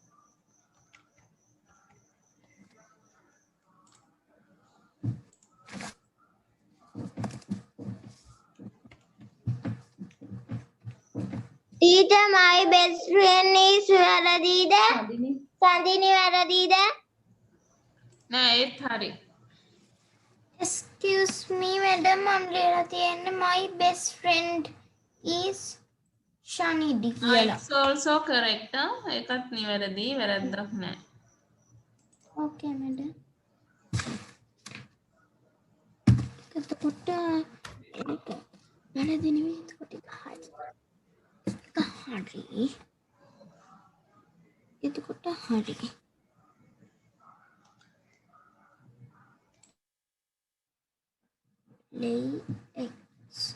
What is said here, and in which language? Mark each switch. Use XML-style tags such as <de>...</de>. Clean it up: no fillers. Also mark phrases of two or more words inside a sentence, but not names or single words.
<en>Teacher, my best friend is Varadida. Sandini Varadida.</en> <si>නෑ ඒත් හරි.</si> <en>Excuse me, madam. I'm ලියලා my best friend is Shanidi කියලා. It's also correct.</en> <si>ඒකත් නිවැරදි. වැරද්දක් නෑ.</si> <en>Okay, madam.</en> <si>එතකොට වැරදි නෙමෙයි. එතකොට හරි. එතකොට හරි.</si> <en>Lay eggs.</en>